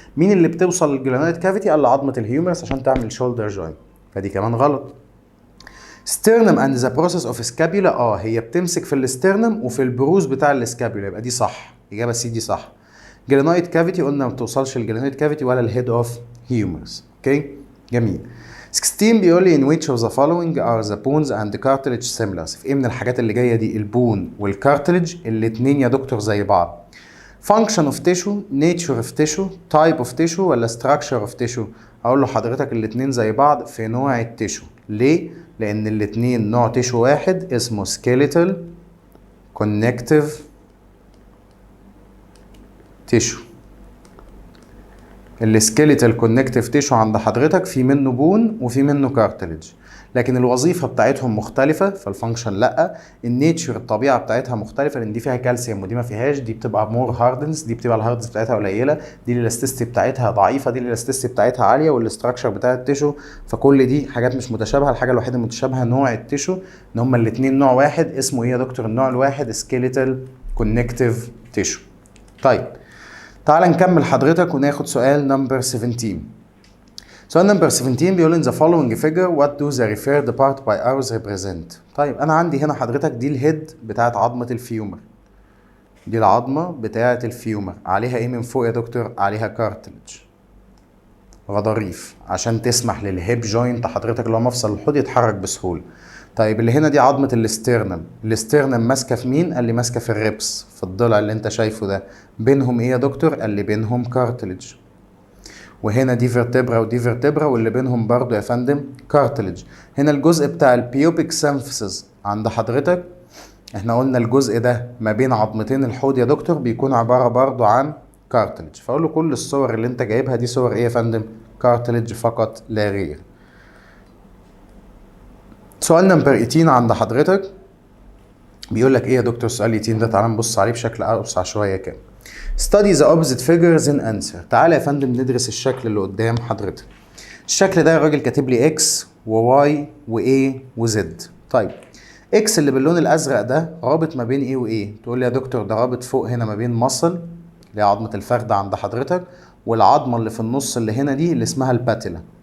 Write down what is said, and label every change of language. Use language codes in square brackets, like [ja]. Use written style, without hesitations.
[ar] مين اللي بتوصل للجلانويد كافيتي؟ قال عظمه الهيومرس عشان تعمل شولدر جوينت، فدي كمان غلط. سترنم اند ذا بروسيس اوف سكابيولا، هي بتمسك في الاسترنم وفي البروز بتاع السكابيولا، يبقى دي صح. اجابه سي دي صح. جلانويد كافيتي قلنا ما بتوصلش الجلانويد كافيتي ولا الهيد اوف هيومرس. اوكي جميل. [en] 16 [ar] بيقول لي [en] in which of the following are the bones and the cartilage similar. [ar] في ايه من الحاجات اللي جايه دي البون والكارتلج الاثنين يا دكتور زي بعض؟ [en] function of tissue، nature of tissue، type of tissue ولا structure of tissue؟ [ar] اقول له حضرتك الاثنين زي بعض في نوع التيشو. ليه؟ لان الاثنين نوع تيشو واحد اسمه skeletal connective tissue. السكيليتال كونكتيف تيشو عند حضرتك في منه بون وفي منه كارتلج، لكن الوظيفه بتاعتهم مختلفه، فالفانكشن لا. النيتشر الطبيعه بتاعتها مختلفه، لان دي فيها كالسيوم ودي ما فيهاش، دي بتبقى مور هاردنس، دي بتبقى الهاردنس بتاعتها قليله، دي الالاستيستي بتاعتها ضعيفه، دي الالاستيستي بتاعتها عاليه، والاستراكشر بتاع التيشو. فكل دي حاجات مش متشابهه. الحاجه الوحيده المتشابهه نوع التيشو، ان هما الاثنين نوع واحد. اسمه ايه يا دكتور النوع الواحد؟ سكيليتال كونكتيف تيشو. طيب تعال نكمل حضرتك وناخد سؤال نمبر 17. سؤال نمبر 17 بيقول [en] in the following figure what do the referred part by arrows represent. [ar] طيب انا عندي هنا حضرتك دي الهيد بتاعت عظمة الفيومر، دي العظمة بتاعت الفيومر، عليها ايه من فوق يا دكتور؟ عليها كارتلج، غضاريف، عشان تسمح للهيب جوينت حضرتك اللي هو مفصل الحوض يتحرك بسهولة. طيب اللي هنا دي عظمة الاسترنم، الاسترنم ماسكة في مين؟ قال لي ماسكة في الريبس، في الضلع اللي انت شايفه ده. بينهم ايه يا دكتور؟ قال لي بينهم كارتلج. وهنا دي فيرتبرا ودي فيرتبرا، واللي بينهم برضو يا فندم كارتلج. هنا الجزء بتاع البيوبيك سيمفيسز عند حضرتك، احنا قلنا الجزء ده ما بين عظمتين الحوض يا دكتور بيكون عبارة برضو عن كارتلج. فاقول له كل الصور اللي انت جايبها دي صور ايه يا فندم؟ كارتلج فقط لا غير. سؤال نمبر 18 عند حضرتك بيقول لك ايه يا دكتور؟ سؤال 18 ده تعال نبص عليه بشكل اوسع شويه كده. [en] study the opposite figures in answer. [ar] تعالى يا فندم ندرس الشكل اللي قدام حضرتك. الشكل ده الراجل كاتب لي x و y و a و z. طيب x اللي باللون الازرق ده رابط ما بين a و a. تقول لي يا دكتور ده رابط فوق هنا ما بين مصل اللي هي عظمه الفخذ عند حضرتك، والعظمه اللي في النص اللي هنا دي اللي اسمها الباتيلا.